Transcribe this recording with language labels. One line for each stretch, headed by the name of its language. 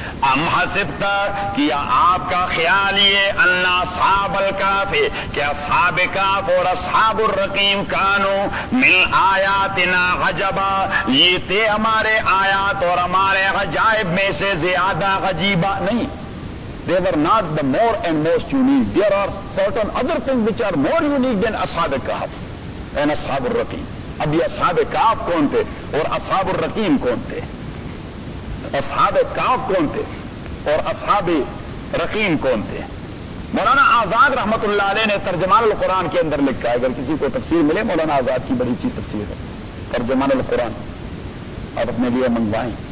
Arabic: ام حسبتا
Urdu: کیا آپ کا خیال یہ ان اصحاب الکاف کہ اصحاب کاف اور اصحاب الرقیم
Arabic: کانو من آیاتنا عجبا
Urdu: یہ تھے ہمارے آیات اور ہمارے عجائب میں سے زیادہ عجیبا. نہیں,
English: they were not the more and most unique, there are certain other things which are more unique than اصحاب کاف and اصحاب الرقیم.
Urdu: اب یہ اصحاب کاف کون تھے اور اصحاب الرقیم کون تھے, اصحاب کاف کون تھے اور اصحاب رقیم کون تھے؟ مولانا آزاد رحمت اللہ علیہ نے ترجمان القرآن کے اندر لکھا ہے, اگر کسی کو تفسیر ملے, مولانا آزاد کی بڑی اچھی تفسیر ہے ترجمان القرآن, آپ اپنے لیے منگوائیں.